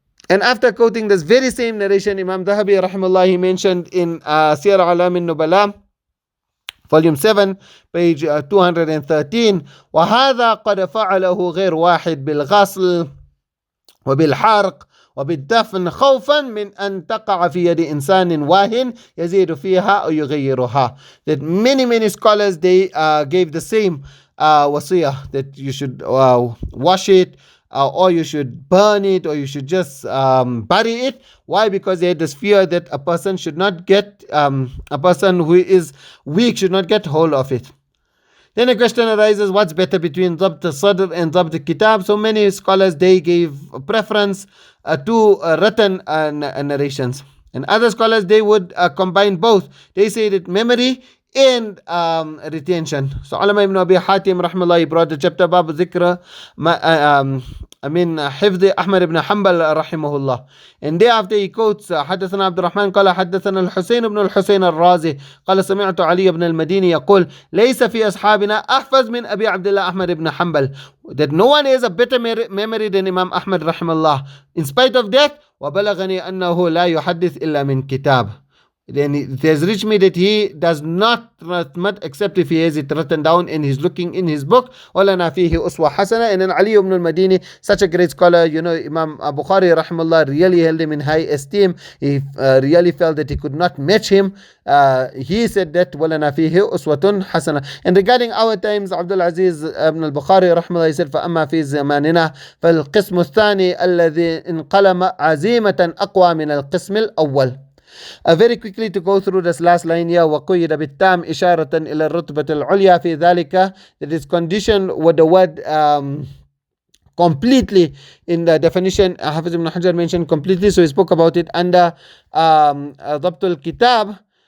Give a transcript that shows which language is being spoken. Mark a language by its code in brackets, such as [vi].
[en] And after quoting this very same narration, Imam Dhahabi rahimahullah, he mentioned in Siyar A'lam an-Nubala, volume 7, page 213, [ar] وَهَذَا قَدْ فَعَلَهُ غَيْرُ وَاحِدْ بِالْغَسْلِ وَبِالْحَرْقِ وبالدفن خوفا من أن تقع في يد إنسان واهن يزيد فيها أو يغيرها. [en] That many scholars, they gave the same wasiyah, that you should wash it, or you should burn it, or you should just bury it. Why? Because they had this fear that a person should not get, a person who is weak should not get hold of it. Then a question arises, what's better between Ḍabṭ al-Sadr and Ḍabṭ al-Kitab? So many scholars, they gave preference to written narrations. And other scholars, they would combine both. They say that memory and retention. So Ulama ibn Abi Hatim rahimahullah, he brought the chapter Bab Zikra Hifdh Ahmad ibn Hanbal rahimahullah. [ar] And thereafter he quotes حدثنا عبد الرحمن قال حدثنا الحسين بن الحسين الرازي قال سمعت علي بن المديني يقول ليس في أصحابنا أحفظ من أبي عبد الله أحمد ibn Hanbal. [en] That no one has a better memory than Imam Ahmad rahimahullah. In spite of that, [ar] وبلغني أنه لا يحدث إلا من كتاب. [en] Then it has reached me that he does not transmit except if he has it written down and he's looking in his book. [ar] وَلَنَا فِيهِ أُسْوَةٌ حَسَنَةٌ. [en] And then Ali ibn al-Madini, such a great scholar, you know, Imam Bukhari rahimahullah really held him in high esteem. He really felt that he could not match him. He said that [ar] وَلَنَا فِيهِ أُسْوَةٌ حَسَنَةٌ. [en] And regarding our times, Abdul Aziz ibn al-Bukhari rahimahullah, he said [ar] فَأَمَّا فِي زَمَانِنَا فَالْقِسْمُ الثَّانِي الَّذِي انْقَلَمَ عَزِيمَةً أَقْوَى مِنَ الْقِسْمِ الْأَوَّلِ. [en] Very quickly to go through this last line here, [ar] وَقُيِّدَ بِالتَّامِ إِشَارَةً إِلَى الرُّتْبَةِ الْعُلْيَا فِي ذَلِكَ. [en] That is conditioned with the word completely in the definition. Hafiz ibn Hajar mentioned completely, so he spoke about it under Ḍabṭ al-Kitab.